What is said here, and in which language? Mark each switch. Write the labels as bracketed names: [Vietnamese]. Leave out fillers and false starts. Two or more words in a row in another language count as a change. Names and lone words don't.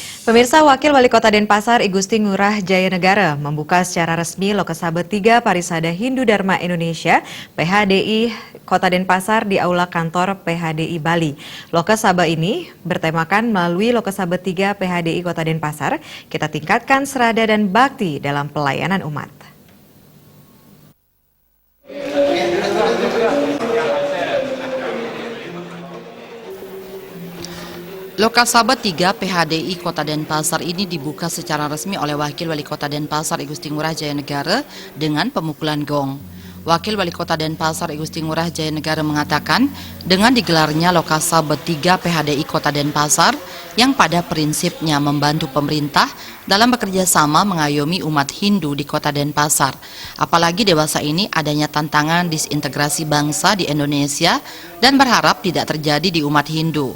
[Indonesian] Pemirsa, Wakil Wali Kota Denpasar I Gusti Ngurah Jayanegara membuka secara resmi Lokasabet 3 Parisada Hindu Dharma Indonesia PHDI Kota Denpasar di Aula Kantor PHDI Bali. Lokasabet ini bertemakan melalui Lokasabet 3 PHDI Kota Denpasar, kita tingkatkan serada dan bakti dalam pelayanan umat. Lokasabet 3 PHDI Kota Denpasar ini dibuka secara resmi oleh Wakil Wali Kota Denpasar I Gusti Ngurah Jayanegara dengan pemukulan gong. Wakil Wali Kota Denpasar I Gusti Ngurah Jayanegara mengatakan, dengan digelarnya Lokasabet 3 PHDI Kota Denpasar yang pada prinsipnya membantu pemerintah dalam bekerja sama mengayomi umat Hindu di Kota Denpasar. Apalagi dewasa ini adanya tantangan disintegrasi bangsa di Indonesia dan berharap tidak terjadi di umat Hindu.